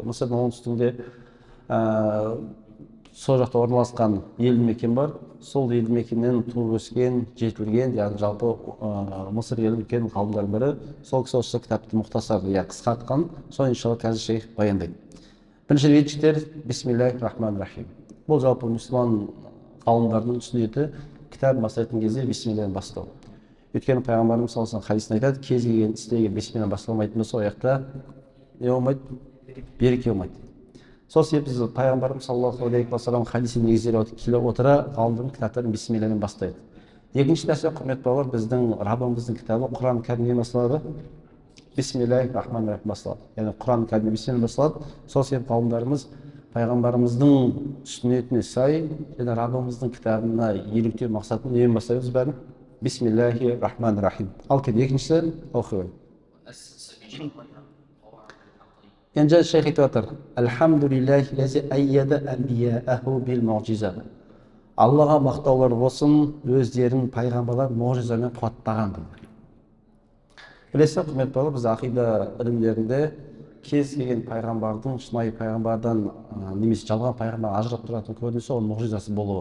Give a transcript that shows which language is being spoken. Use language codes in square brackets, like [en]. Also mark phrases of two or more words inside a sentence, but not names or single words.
[kk] Мысырдың оңтүстігінде сол жақта орналасқан елді мекен бар. Сол елді мекеннен туып өскен, жетілген, яғни жалпы Мысыр елі үлкен ғалымдардың бірі. Сол кісі осы кітапты мұхтасар, қысқартқан. Соны иншалла қазір шейх баяндайды. Бірінші речтер [ar] بسم الله الرحمن الرحيم. [kk] Бұл жалпы мұсылман ғалымдардың сүннеті кітап бастайтын кезде бисмиллахтан бастау. Өйткені пайғамбарымыз [ar] صلى الله عليه [kk] хадисінде айтады, кез келген істегі бисмиллахтан басталмайтын болса, аяқта не болмайды? Береке болмайды. Сол себепті біз пайғамбарымыз [ar] صلى الله عليه وسلم [kk] хадисін негізделе келе отыра ғалымдардың кітаптарын бисмиллахпен бастайды. Екінші нәрсе құрмет болар, біздің Раббымыздың кітабы Құран кәрімнен басталады. [ar] بسم الله الرحمن الرحيم [kk] басталады. Яғни Құран кәрімнен бисмилlah басталады. Сол себепті ғалымдарымыз пайғамбарымыздың сүннетіне сай, және Раббымыздың кітабына еліктеу мақсатында немен бастаймыз бәрін? [ar] بسم الله الرحمن الرحيم. [kk] Ал келді екіншісі оқиды. Енді шейх айтып жатыр. [ar] الحمد لله الذي أيد أنبياءه بالمعجزة. [kk] Аллаға мақтаулар болсын, өздерін пайғамбарлар муъжизамен қуаттаған. Білесіз, құрмет болар, біз ақида ілімдерінде кез келген пайғамбардың, шынайы пайғамбардан немесе жалған пайғамбар ажырап тұратын көрінісі оның муъжизасы болуы.